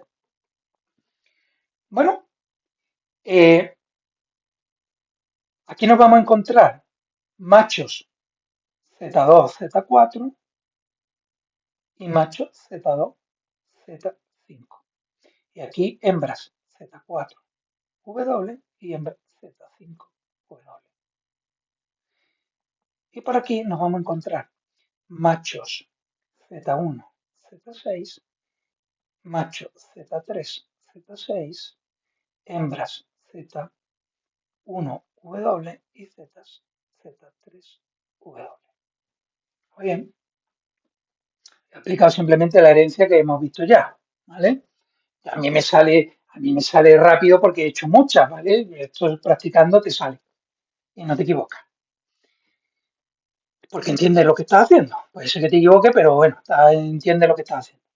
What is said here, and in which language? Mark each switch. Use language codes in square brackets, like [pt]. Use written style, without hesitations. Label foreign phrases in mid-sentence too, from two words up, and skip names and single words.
[es] Bueno, eh, aquí nos vamos a encontrar machos Z2, Z4 y machos Z2, Z5. Y aquí hembras Z4, W y hembras Z5, W. Y por aquí nos vamos a encontrar machos Z1, Z6, macho Z3, Z6, hembras Z1W y Z3W. Muy bien, he aplicado simplemente la herencia que hemos visto ya, ¿vale? A mí me sale rápido porque he hecho muchas, ¿vale? Esto practicando te sale y no te equivocas. Porque entiendes lo que estás haciendo. Puede ser que te equivoque, pero bueno, entiendes lo que estás haciendo.